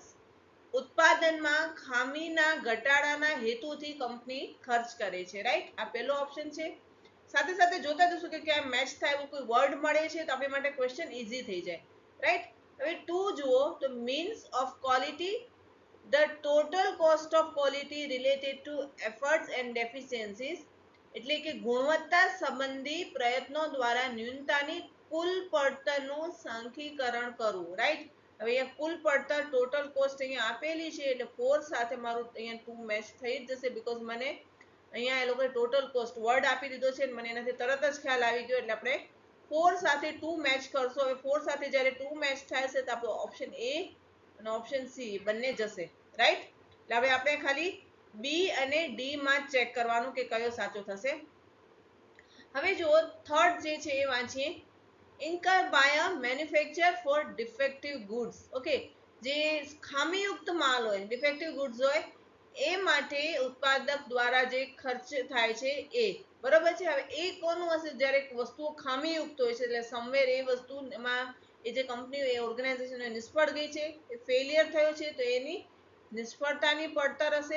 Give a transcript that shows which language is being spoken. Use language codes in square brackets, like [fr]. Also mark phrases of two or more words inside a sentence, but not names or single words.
[gu] ઉત્પાદનમાં ખામીના ઘટાડાના હેતુથી કંપની ખર્ચ કરે છે. રાઈટ, આ પહેલો ઓપ્શન છે. સાથે સાથે જોતા જશું કે ક્યાં મેચ થાય એવું કોઈ વર્ડ મળે છે તો આપણી માટે [en] question easy [gu] થઈ જાય. રાઈટ, હવે 2 જુઓ તો [en] means of quality, the total cost of quality related to efforts and deficiencies, [gu] એટલે કે ગુણવત્તા સંબંધી પ્રયત્નો દ્વારા ન્યૂનતાની કુલ પડતરનું સાંખીકરણ કરવું. રાઈટ, હવે અહીંયા કુલ પડતર [en] total cost [gu] અહીંયા આપેલી છે એટલે 4 સાથે મારું અહીંયા 2 મેચ થઈ જ જશે, બીકોઝ મને અહીંયા એ લોકોએ [en] total cost word [gu] આપી દીધો છે. મને એનાથી તરત જ ખ્યાલ આવી ગયો એટલે આપણે 4 સાથે 2 મેચ કરશો. હવે 4 સાથે જ્યારે 2 મેચ થાય છે તો આપણો ઓપ્શન એ અને ઓપ્શન સી બંને જશે. રાઈટ, એટલે હવે આપણે ખાલી બી અને ડી માં ચેક કરવાનું કે કયો સાચો થશે. હવે જુઓ થર્ડ જે છે એ વાંચીએ. [en] incur by a manufacturer for defective goods. [gu] ઓકે, જે ખામીયુક્ત માલ હોય, [en] defective goods [gu] હોય, એ માટે ઉત્પાદક દ્વારા જે ખર્ચ થાય છે એ બરોબર છે. હવે એ કોનું હશે? જ્યારે વસ્તુઓ ખામીયુક્ત હોય છે એટલે સમવેર એ વસ્તુમાં એ જે કંપની એ ઓર્ગેનાઇઝેશન નિષ્ફળ ગઈ છે, એ ફેલિયર થયો છે તો એની નિષ્ફળતાની પડતર હશે.